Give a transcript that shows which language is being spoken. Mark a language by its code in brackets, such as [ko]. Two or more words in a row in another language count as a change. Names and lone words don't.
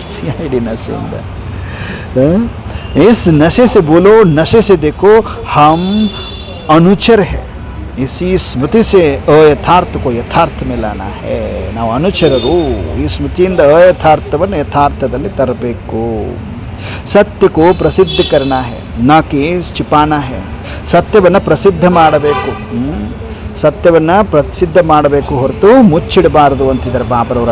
[kn] CID ನಶೆಯಿಂದ. [hi] इस नशे से बोलो, नशे से देखो हम अनुचर है. इसी स्मृति से अयथार्थ को यथार्थ में लाना है. [kn] ನಾವು ಅನುಚರರು. ಈ ಸ್ಮೃತಿಯಿಂದ ಅಯಥಾರ್ಥವನ್ನು ಯಥಾರ್ಥದಲ್ಲಿ ತರಬೇಕು. [hi] सत्य को प्रसिद्ध करना है, ना कि छिपाना है. [kn] ಸತ್ಯವನ್ನು ಪ್ರಸಿದ್ಧ ಮಾಡಬೇಕು. ಸತ್ಯವನ್ನು ಪ್ರಸಿದ್ಧ ಮಾಡಬೇಕು ಹೊರತು ಮುಚ್ಚಿಡಬಾರದು ಅಂತಿದ್ದಾರೆ ಬಾಬರವ್ರ.